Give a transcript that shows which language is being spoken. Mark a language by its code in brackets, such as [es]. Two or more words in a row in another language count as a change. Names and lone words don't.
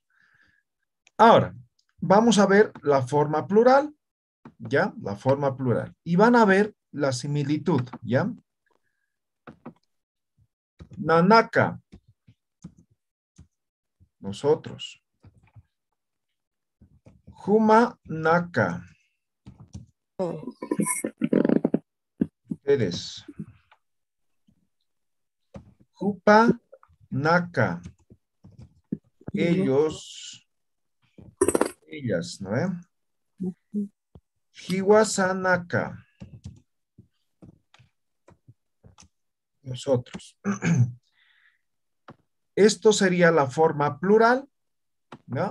[es] Ahora, vamos a ver la forma plural, ¿ya? La forma plural. Y van a ver la similitud, ¿ya? [ay] Nanaka, nosotros. Juma, Naka. [es] Ustedes. [ay] Jupa, Naka. [es] Ellos, ellas, ¿no? [ay] Hiwasa, Naka. [es] Nosotros. Esto sería la forma plural, ¿no?